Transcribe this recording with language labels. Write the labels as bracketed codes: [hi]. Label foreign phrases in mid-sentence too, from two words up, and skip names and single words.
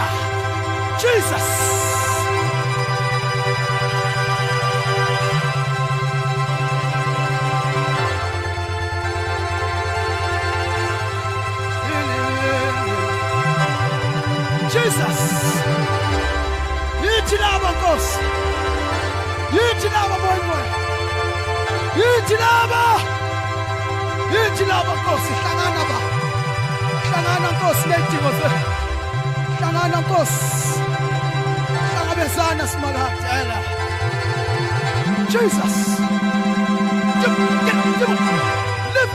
[en] Jesus. Jesus. [zu] Yithi laba Nkosi. Yithi laba moya. Yithi laba. Yithi laba Nkosi, hlangana ba. Hlangana Nkosi nezidingo zethu. Hlangana Nkosi. Hlangabezana simakade. [en] Jesus. Live.